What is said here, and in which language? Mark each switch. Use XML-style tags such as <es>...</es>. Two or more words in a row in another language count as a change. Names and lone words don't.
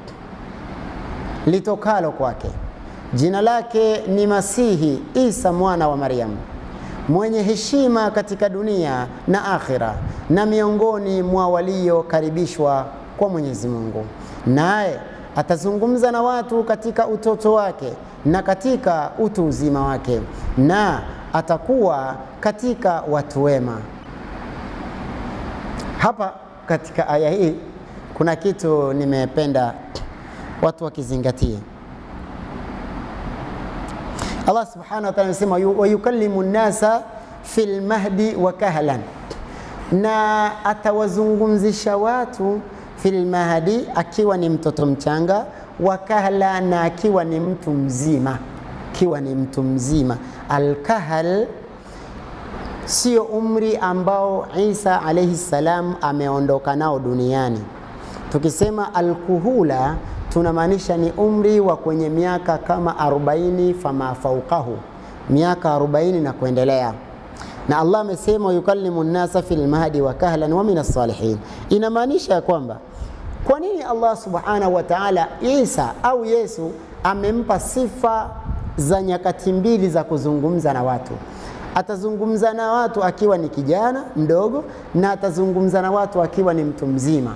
<sw>litokalo kwake, jina lake ni Masihi Isa mwana wa Maryam, mwenye heshima katika dunia na akhira, na miongoni mwa waliokaribishwa kwa Mwenyezi Mungu, naye atazungumza na watu katika utoto wake na katika utu uzima wake, na atakuwa katika watu wema. Hapa katika aya hii kuna kitu nimependa watu wakizingatie. Allah</sw> <ar>subhanahu wa ta'ala</ar> <sw>anasema</sw> <ar>wa yukallimu an-nasa fil mahdi wa kahlan,</ar> <sw>na atawazungumzisha watu</sw> <ar>fil mahdi,</ar> <sw>akiwa ni mtoto mchanga, wa kahla, na akiwa ni mtu mzima. Akiwa ni mtu mzima. Al-kahl sio umri ambao Isa</sw> <ar>alayhi salam</ar> <sw>ameondoka nao duniani. Tukisema al-kuhula tunamaanisha ni umri wa kwenye miaka kama 40</sw> <ar>fama fauqahu,</ar> <sw>miaka 40 na kuendelea. Na Allah amesema</sw> <ar>yukallimu an-nasa fil mahdi wa kahlan wa minas salihin.</ar> <sw>Inamaanisha kwamba kwa nini Allah</sw> <ar>subhanahu wa ta'ala</ar> <sw>Isa au Yesu amempa sifa za nyakati mbili za kuzungumza na watu? Atazungumza na watu akiwa ni kijana mdogo na atazungumza na watu akiwa ni mtu mzima.</sw>